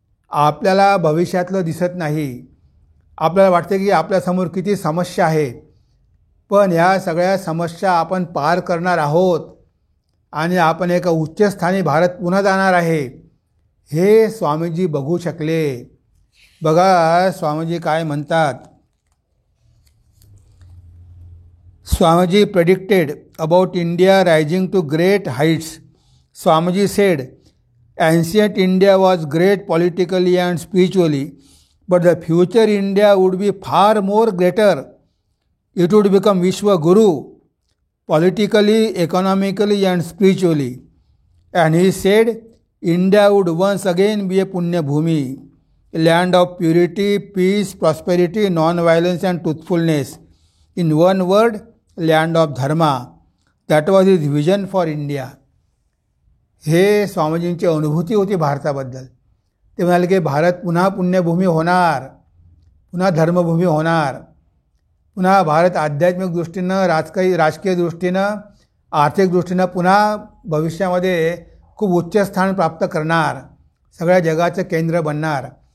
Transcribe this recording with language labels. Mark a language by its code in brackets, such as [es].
[mr] आपल्याला भविष्यातलं दिसत नाही. आपल्याला वाटते की आपल्यासमोर किती समस्या आहे, पण ह्या सगळ्या समस्या आपण पार करणार आहोत आणि आपण एका उच्चस्थानी भारत पुन्हा जाणार आहे. हे स्वामीजी बघू शकले. बघा स्वामीजी काय म्हणतात. [en] Swamiji predicted about India rising to great heights. Swamiji said, ancient India was great politically and spiritually, but the future India would be far more greater. It would become Vishwa Guru, politically, economically and spiritually. And he said, India would once again be a Punya Bhumi, a land of purity, peace, prosperity, non-violence and truthfulness. In one word, land of dharma. That was his vision for India. [mr] हे स्वामीजींची अनुभूती होती भारताबद्दल. ते म्हणाले की भारत पुन्हा पुण्यभूमी होणार, पुन्हा धर्मभूमी होणार, पुन्हा भारत आध्यात्मिक दृष्टीनं, राजकीय दृष्टीनं, आर्थिक दृष्टीनं पुन्हा भविष्यामध्ये खूप उच्च स्थान प्राप्त करणार, सगळ्या जगाचं केंद्र बनणार.